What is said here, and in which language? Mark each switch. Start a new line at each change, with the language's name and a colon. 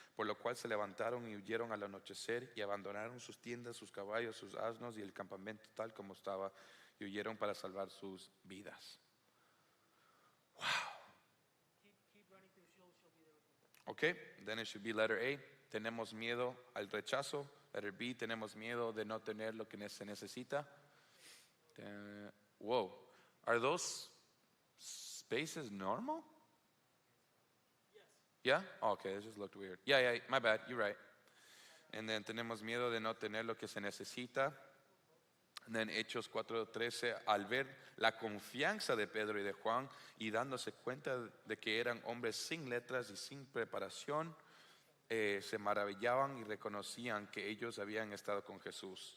Spanish: Por lo cual se levantaron y huyeron al anochecer y abandonaron sus tiendas, sus caballos, sus asnos y el campamento tal como estaba, y huyeron para salvar sus vidas.
English: Wow. Keep running through. She'll be there with you. Okay, then it should be letter A.
Spanish: Tenemos miedo al rechazo.
English: Letter B,
Spanish: tenemos miedo de no tener lo que se necesita.
English: Whoa, are those spaces normal? Yeah? Oh, okay, it just looked weird. Yeah, my bad, you're right. And then
Spanish: tenemos miedo de no tener lo que se necesita. And then Hechos 4:13, al ver la confianza de Pedro y de Juan y dándose cuenta de que eran hombres sin letras y sin preparación, se maravillaban y reconocían que ellos habían estado con Jesús.